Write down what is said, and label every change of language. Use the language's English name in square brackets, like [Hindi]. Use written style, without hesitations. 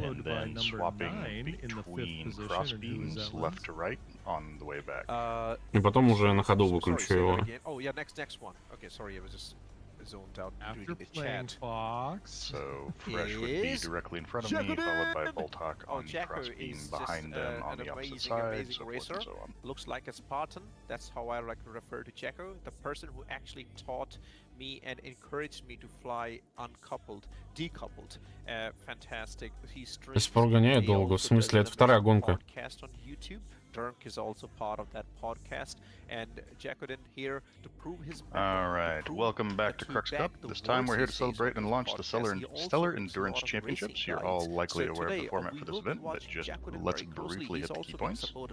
[English] and then swapping between crossbeams left to right on the way back. [Russian] И потом уже на ходу выключу его. [English] Oh yeah, next one. Okay, sorry, I was just zoned out After reading the playing chat. Fox. So Fresh would be directly in front of me, followed by Boltok on crossbeam behind them on the opposite side, so forth and so on. Looks like a Spartan. That's how I like to refer to Jacko, the person who actually taught me and encouraged me to fly uncoupled, decoupled. Fantastic. He [Russian] То есть прогоняет долго. В смысле, это вторая гонка. [English] Podcast on YouTube. Dirk is also part of that podcast, and Jacodin here to prove his. Alright, welcome back to Crux Cup. This time we're here to celebrate and launch the Stellar Endurance Championships. You're all likely aware of the format for this event, but just let's briefly hit the key points.